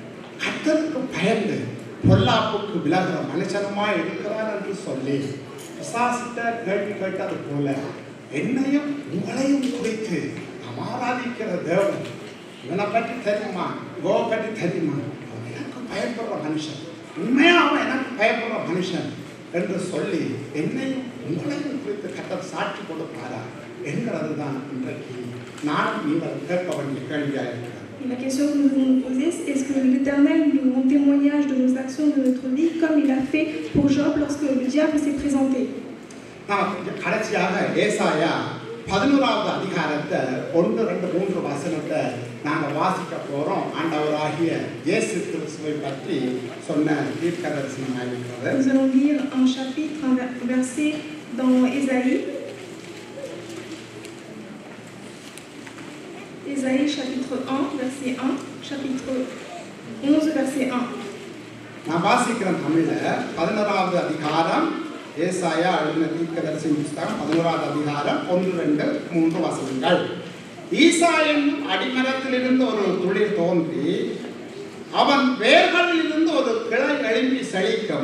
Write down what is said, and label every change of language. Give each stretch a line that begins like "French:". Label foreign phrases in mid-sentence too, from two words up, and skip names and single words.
Tamil: கர்த்தருக்கு பயந்து பொல்லாப்புக்கு விலகிற மனுஷனுமாய் இருக்கிறான் என்று சொல்லி பிசாசிட்ட கேள்வி கேட்டது போல என்னையும் உங்களையும் குறித்து நாம் ஆராதிக்கிற தேவன் இவனை பற்றி தெரியுமா, இவனை பற்றி தெரியுமா, அவன் எனக்கு பயப்படுற மனுஷன், உண்மையா அவன் எனக்கு பயப்படுற மனுஷன் என்று சொல்லி என்னையும் உங்களையும் குறித்து கர்த்தர் சாட்சி கொடுப்பாரா என்கிறது தான் இன்றைக்கு நானும் நீங்கள் கேட்க வேண்டிய கேள்வியாக இருக்கிறது.
French: Et la question que nous devons nous poser, c'est est-ce que l'Éternel nous rend témoignage de nos actions, de notre vie, comme il a fait pour Job lorsque le diable s'est présenté.
Tamil: கடைசியாக ஏசாயா 11வது அதிகாரத்தை 1, 2, 3 வசனத்தை நாங்கள் வாசிக்க போகிறோம். ஆண்டவராகிய இயேசு கிறிஸ்துவை பற்றி சொன்ன தீர்க்கதரிசனமாக இருக்கிறது.
French: Nous allons lire un chapitre, un verset dans Ésaïe. Ésaïe chapitre 1, verset 1, chapitre 11, verset 1.
Tamil: நான் வாசிக்கிறேன் தமிழில். 11வது அதிகாரம் ஏசாயா எழுதின தீர்க்கதரிசன புத்தகம் 11வது அதிகாரம் 1, 2, 3 வசனங்கள். ஈசா என்னும் அடிமரத்திலிருந்து ஒரு துளிர் தோன்றி அவன் வேர்களிலிருந்து ஒரு கிளை எழும்பி செழிக்கும்.